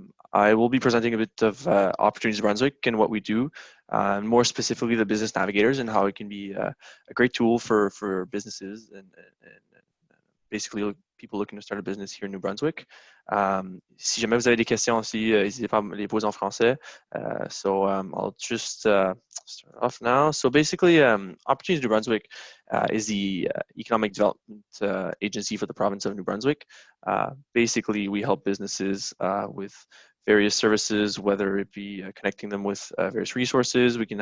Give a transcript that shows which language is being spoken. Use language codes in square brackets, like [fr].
[en] I will be presenting a bit of Opportunities Brunswick and what we do, more specifically the Business Navigators and how it can be a great tool for businesses and basically people looking to start a business here in New Brunswick. [fr] Si jamais vous avez des questions aussi, n'hésitez pas à me les poser en français. [en] So I'll just start off now. So basically, Opportunities New Brunswick is the economic development agency for the province of New Brunswick. Basically, we help businesses with various services, whether it be connecting them with various resources.